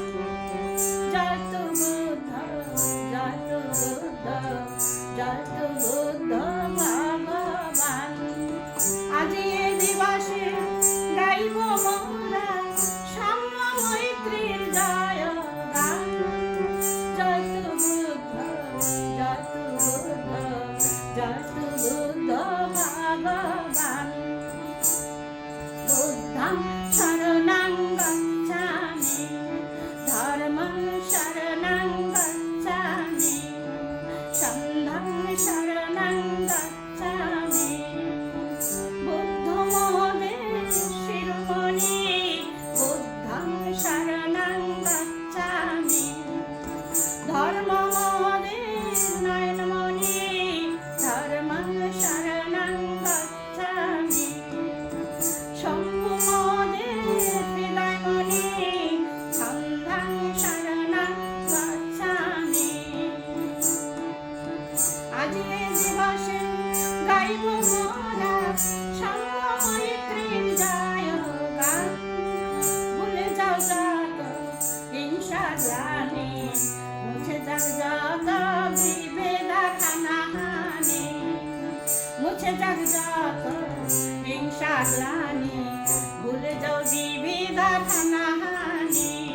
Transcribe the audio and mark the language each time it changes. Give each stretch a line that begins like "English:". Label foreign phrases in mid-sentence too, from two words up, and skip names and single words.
Bangla: জয় তু বুদ্ধ জয় তু বুদ্ধ জয় তু বুদ্ধ ভগবান আজি এ দিবসে গাইব মোরা সাম্য মৈত্রীর জয় গান জয় তু বুদ্ধ জয় তু বুদ্ধ জয় তু বুদ্ধ ভগবান
Pali: বুদ্ধং শরণং গচ্ছামি ধর্মং শরণং গচ্ছামি সংঘং শরণং গচ্ছামি
Bangla: বুদ্ধ মহোদয় শিরোমণি
Pali: বুদ্ধং শরণং গচ্ছামি
Bangla: ধর্ম মহোদয় নয়নমণি
Pali: ধর্মং শরণং গচ্ছামি
Bangla: শম্ভু মহোদয় হৃদয়মণি
Pali: সংঘং শরণং গচ্ছামি
Bangla: আজি এ দিবসে গাইব মোরা সাম্য মৈত্রীর জয় গান ভুলে যাও যত হিংসা গ্লানি মুছে যাক যত বিভেদ হানাহানি মুছে যাক যত হিংসা গ্লানি ভুলে যাও বিভেদ হানাহানি